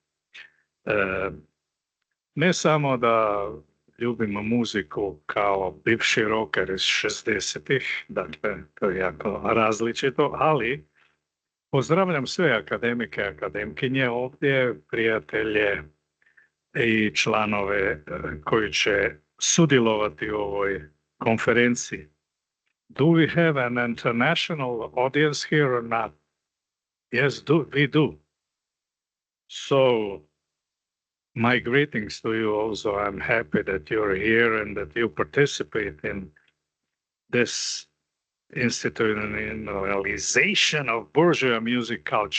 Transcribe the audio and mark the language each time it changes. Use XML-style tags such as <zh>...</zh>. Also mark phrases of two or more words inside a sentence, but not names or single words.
<hr>Ne samo da ljubimo muziku kao bivši rocker iz 60-ih, dakle to je jako različito, ali pozdravljam sve akademike, akademkinje ovdje, prijatelje i članove koji će sudjelovati u ovoj konferenciji.</hr> <en>Do we have an international audience here or not? Yes, we do. So, my greetings to you also. I'm happy that you're here and that you participate in this institutionalization of bourgeois music culture.</en>